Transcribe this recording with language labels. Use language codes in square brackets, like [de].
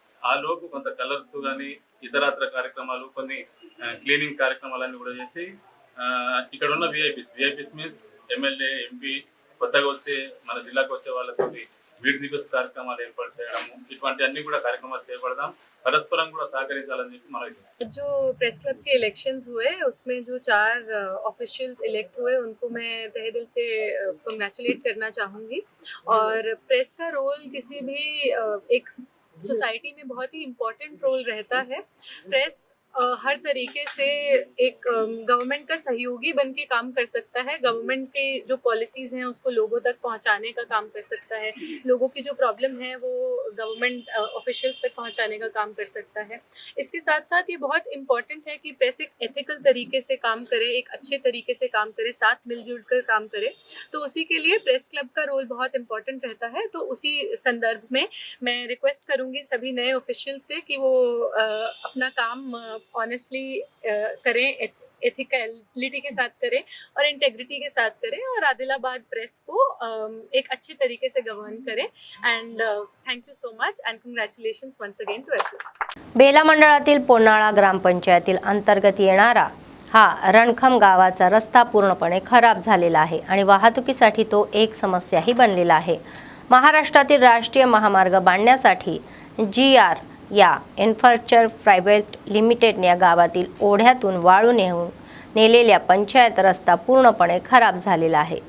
[te] ఆ లోపు కొంత కలర్స్ కానీ ఇతరత్ర కార్యక్రమాలు, కొన్ని క్లీనింగ్ కార్యక్రమాలన్నీ కూడా చేసి ఇక్కడ ఉన్న విఐపీస్ మీన్స్ ఎమ్మెల్యే, ఎంపీ, కొత్తగా వచ్చే మన జిల్లాకు వచ్చే వాళ్ళతోటి వీడి దివస్ కార్యక్రమాలు ఏర్పాటు చేయడము, ఇటువంటి అన్ని కూడా కార్యక్రమాలు చేపడదాం. పరస్పరం కూడా సహకరించాలని చెప్పి మనం [hi] जो प्रेस क्लब के इलेक्शंस हुए उसमें जो 4 ऑफिशियल्स इलेक्ट हुए उनको मैं तहे दिल से कंग्रेचुलेट करना चाहूँगी। और प्रेस का रोल किसी भी एक सोसाइटी में बहुत ही इम्पोर्टेंट रोल रहता है। प्रेस हर तरीके से एक गवर्नमेंट का सहयोगी बन के काम कर सकता है। गवर्नमेंट के जो पॉलिसीज़ हैं उसको लोगों तक पहुंचाने का काम कर सकता है। लोगों की जो प्रॉब्लम है वो गवर्नमेंट ऑफिशियल्स तक पहुंचाने का काम कर सकता है। इसके साथ साथ ये बहुत इम्पॉर्टेंट है कि प्रेस एक एथिकल तरीके से काम करे, एक अच्छे तरीके से काम करे, साथ मिलजुल कर काम करे। तो उसी के लिए प्रेस क्लब का रोल बहुत इम्पॉर्टेंट रहता है। तो उसी संदर्भ में मैं रिक्वेस्ट करूँगी सभी नए ऑफिशियल से कि वो अपना काम ऑनेस्टली करें, एथिकलिटी के साथ करें और इंटेग्रिटी के साथ करें और आदिलाबाद प्रेस को एक अच्छे तरीके से गवर्न करें। [en] And thank you so much and congratulations once again to everyone. [mr] Bela मंडळातील पोनाळा ग्रामपंचायतील अंतर्गत येणारा हा रणखम गावाचा रस्ता पूर्णपणे खराब झालेला आहे आणि वाहतुकीसाठी तो एक समस्याही बनलेला आहे। महाराष्ट्रातील राष्ट्रीय महामार्ग बांधण्यासाठी GR या इन्फ्रास्ट्रक्चर प्रायव्हेट लिमिटेडने या गावातील ओढ्यातून वाळू नेलेल्या पंचायत रस्ता पूर्णपणे खराब झालेला आहे।